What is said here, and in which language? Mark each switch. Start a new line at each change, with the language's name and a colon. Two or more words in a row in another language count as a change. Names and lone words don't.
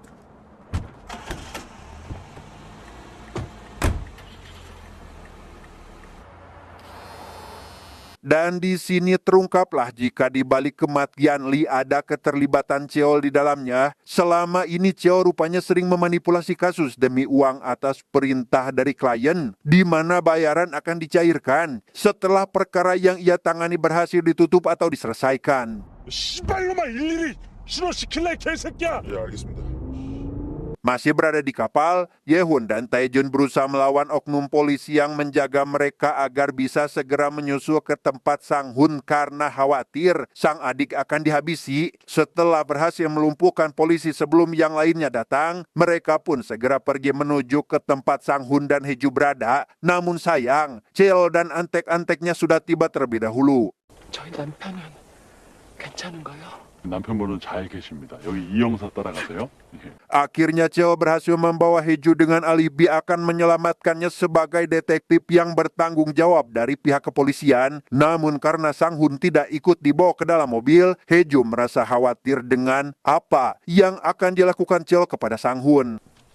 Indonesian: Dan di sini terungkaplah jika di balik kematian Lee ada keterlibatan Cheol di dalamnya. Selama ini Cheol rupanya sering memanipulasi kasus demi uang atas perintah dari klien, di mana bayaran akan dicairkan setelah perkara yang ia tangani berhasil ditutup atau diselesaikan.
Korean: 씨발로만 일일이 신호시킬래 개새끼야. 예, 알겠습니다.
Indonesian: Masih berada di kapal, Ye-hun dan Tae-jun berusaha melawan oknum polisi yang menjaga mereka agar bisa segera menyusul ke tempat Sang Hun karena khawatir sang adik akan dihabisi. Setelah berhasil melumpuhkan polisi sebelum yang lainnya datang, mereka pun segera pergi menuju ke tempat Sang Hun dan Heju berada. Namun sayang, Cheol dan antek-anteknya sudah tiba terlebih dahulu.
Korean: 저희 남편은 괜찮은가요? 남편분은 잘 계십니다. 여기 이 형사 따라가세요. 예.
Indonesian: Akhirnya Cheo berhasil membawa Heju dengan alibi akan menyelamatkannya sebagai detektif yang bertanggung jawab dari pihak kepolisian. Namun karena Sang Hun tidak ikut dibawa ke dalam mobil, Heju merasa khawatir dengan apa yang akan dilakukan Cheo kepada Sang Hun.